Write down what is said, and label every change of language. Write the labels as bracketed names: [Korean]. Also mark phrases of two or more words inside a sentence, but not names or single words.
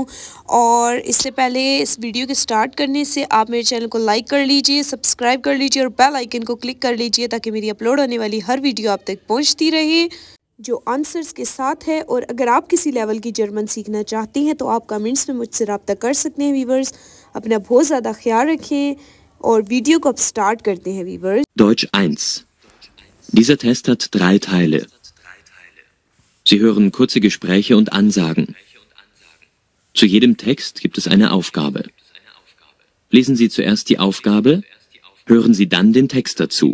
[Hindi] और इससे पहले इस वीडियो के स्टार्ट करने से आप मेरे चैनल को लाइक कर लीजिए, सब्सक्राइब कर लीजिए और [English] bell icon [Hindi] को क्लिक कर लीजिए ताकि मेरी अपलोड होने वाली हर वीडियो आप तक पहुँचती रहे जो आंसर्स के साथ है। और अगर आप किसी लेवल की जर्मन सीखना चाहती हैं तो आप कमेंट्स में मुझसे रब्ता कर सकते हैं। वीवर्स, अपना बहुत ज़्यादा ख्याल रखें और वीडियो को अब स्टार्ट करते हैं। वीवर्स, [German] Deutsch 1. Dieser Test hat 3 Teile. Sie hören kurze Gespräche und Ansagen. Zu jedem Text gibt es eine Aufgabe. Lesen Sie zuerst die Aufgabe, hören Sie dann den Text dazu.